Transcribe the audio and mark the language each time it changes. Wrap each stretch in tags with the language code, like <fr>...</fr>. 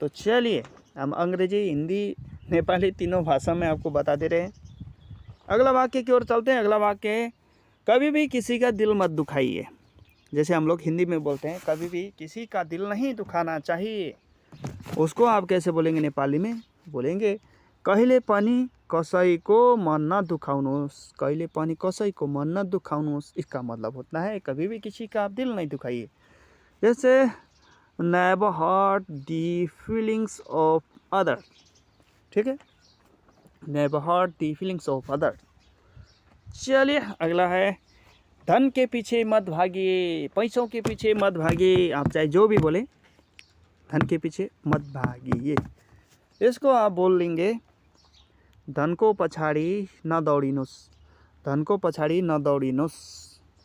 <hi>तो चलिए हम अंग्रेजी, हिंदी, नेपाली तीनों भाषा में आपको बता दे रहे हैं। अगला वाक्य की ओर चलते हैं। अगला वाक्य है कभी भी किसी का दिल मत दुखाइए। जैसे हम लोग हिंदी में बोलते हैं कभी भी किसी का दिल नहीं दुखाना चाहिए, उसको आप कैसे बोलेंगे? नेपाली में बोलेंगे</hi> <ne>कहिले पनि कसैको मन न दुखाउनुहोस्, कहिले पनि कसैको मन न दुखाउनुहोस्।</ne> <hi>इसका मतलब होता है कभी भी किसी का आप दिल नहीं दुखाइए। जैसे</hi> <en>Never hurt the feelings of other. ठीक है, never hurt the feelings of other.</en> <hi>चलिए अगला है धन के पीछे मत भागिए, पैसों के पीछे मत भागिए। आप चाहे जो भी बोले, धन के पीछे मत भागिए। इसको आप बोल लेंगे</hi> <ne>धनको पछाडि नदौडिनुहोस्, धनको पछाडि नदौडिनुहोस्।</ne>